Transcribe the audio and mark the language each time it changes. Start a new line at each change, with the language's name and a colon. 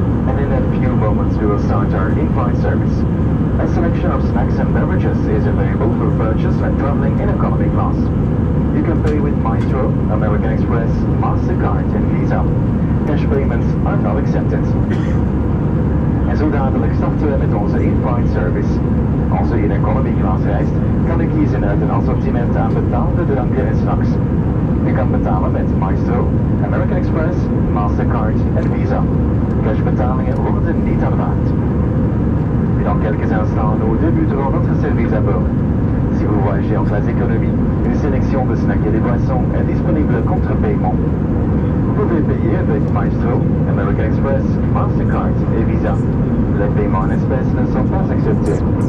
English: And in a few moments we will start our in-flight service. A selection of snacks and beverages is available for purchase when traveling in economy class. You can pay with Maestro, American Express, MasterCard en Visa. Cash payments are not accepted.
Dutch: En zo dadelijk starten we met onze in-flight service. Als u in economy class reist, kan u kiezen uit een assortiment aan betaalde dranken en snacks. U kan betalen met Maestro, American Express, Mastercard en Visa. Cashbetalingen worden niet aanvaard.
French: Et dans quelques instants, nous débuterons notre service à bord. Si vous voyagez en classe économie, une sélection de snacks et de boissons est disponible contre paiement. Vous pouvez payer avec Maestro, American Express, Mastercard et Visa. Les paiements en espèces ne sont pas acceptés.